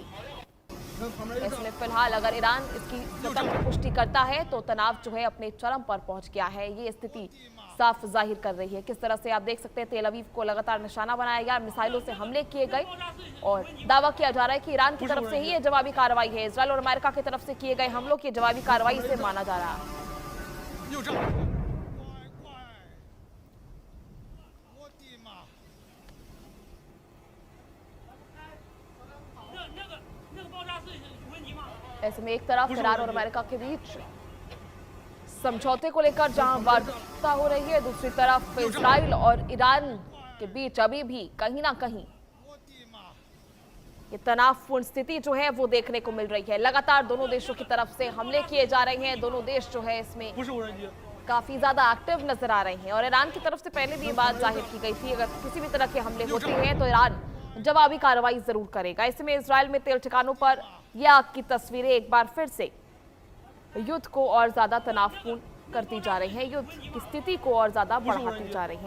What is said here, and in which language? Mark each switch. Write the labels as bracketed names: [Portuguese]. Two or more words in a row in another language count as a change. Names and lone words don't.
[Hindi] इसमें फिलहाल अगर ईरान इसकी स्वतंत्र पुष्टि करता है तो तनाव जो है अपने चरम पर पहुंच गया है, ये स्थिति साफ जाहिर कर रही है। किस तरह से आप देख सकते हैं तेल अवीव को लगातार निशाना बनाया गया, मिसाइलों से हमले किए गए और दावा किया जा रहा है कि ईरान की तरफ से ही ये जवाबी कार्रवाई है। इजराइल और अमेरिका की तरफ से किए गए हमलों की जवाबी कार्रवाई से माना जा रहा है। [Chinese] 又炸！我的妈！那个爆炸是有问题吗？ [Hindi] ऐसे में एक तरफ ईरान और अमेरिका के बीच समझौते को लेकर जहां वार्ता हो रही है, दूसरी तरफ इजराइल और ईरान के बीच अभी भी कहीं ना कहीं ये तनावपूर्ण स्थिति जो है वो देखने को मिल रही है। लगातार दोनों देशों की तरफ से हमले किए जा रहे हैं, दोनों देश जो है इसमें [Chinese] 不是无人机， [Hindi] काफी ज्यादा एक्टिव नजर आ रहे हैं और ईरान की तरफ से पहले भी ये बात जाहिर की गई थी, अगर किसी भी तरह के हमले होते हैं तो ईरान जवाबी कार्रवाई जरूर करेगा। ऐसे में इजराइल में तेल ठिकानों पर यह आग की तस्वीरें एक बार फिर से युद्ध को और ज्यादा तनावपूर्ण करती जा रही हैं, युद्ध की स्थिति को और ज्यादा बढ़ाती जा रही हैं।